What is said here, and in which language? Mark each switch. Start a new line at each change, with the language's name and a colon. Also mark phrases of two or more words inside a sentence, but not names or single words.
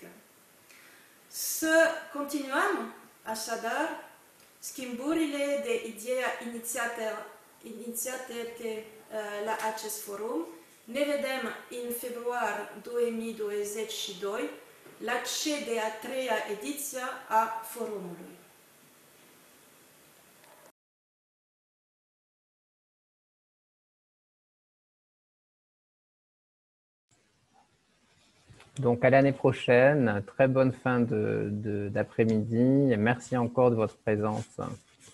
Romanian: Să continuăm, așadar, schimburile de idei inițiate la acest forum. Ne vedem în februarie 2022 la cea de-a treia ediție a forumului.
French: Donc à l'année prochaine, très bonne fin d'après-midi et merci encore de votre présence.